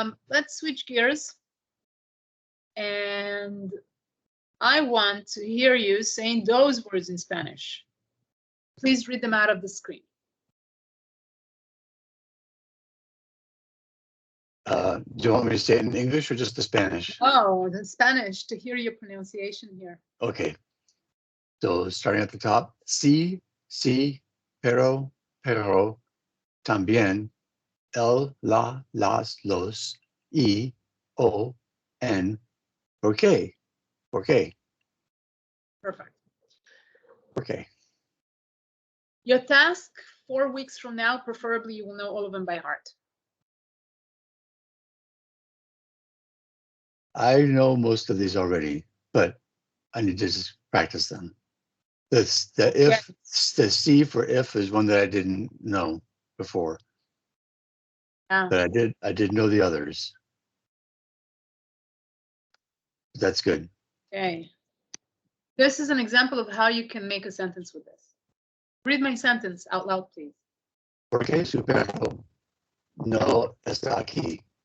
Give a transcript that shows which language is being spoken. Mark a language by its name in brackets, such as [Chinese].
[English] Let's switch gears. And I want to hear you saying those words in Spanish. Please read them out of the screen. Do you want me to say it in English or just the Spanish? Oh, the Spanish, to hear your pronunciation here. Okay. [Spanish] So starting at the top, sí, pero, también, el, la, las, los, y, o, en, por qué. [English] Perfect. Okay. Your task 4 weeks from now, preferably you will know all of them by heart. I know most of these already, but I need to just practice them. The C for if is one that I didn't know before, but I did know the others. That's good. Okay. This is an example of how you can make a sentence with this. Read my sentence out loud, please. [Spanish] ¿Por qué su perro no está aquí?